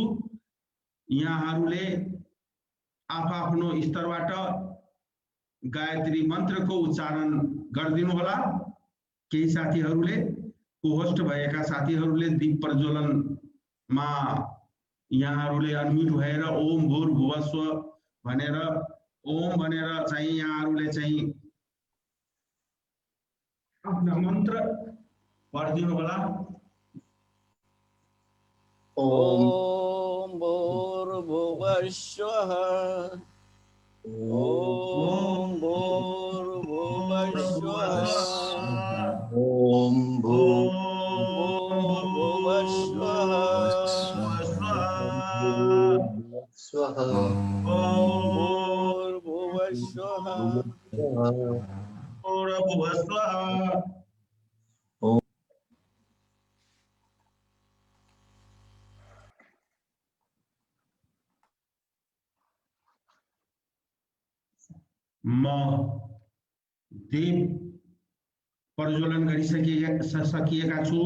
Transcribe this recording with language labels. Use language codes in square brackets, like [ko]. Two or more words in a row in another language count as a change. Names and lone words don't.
[ne] यहाँहरूले आफ्नो स्तरबाट गायत्री मन्त्रको उच्चारण गरिदिनु होला। केही साथीहरूले कोहोस्ट भएका साथीहरूले दीप प्रज्वलनमा यहाँहरूले अनम्युट भएर [sa] ओम भूर्भुवः स्वः [ne] भनेर ओम भनेर चाहिँ यहाँहरूले चाहिँ आफ्नो मन्त्र पढिदिनु होला। [sa] ओम भूर्भुवः स्वः ओम भूर्भुवः स्वः ओम भूर्भुवः स्वः स्वः भूर्भुवः स्वः भूर्भुवः स्वः। [ne] म दीप प्रज्वलन गरिसकिएका छु।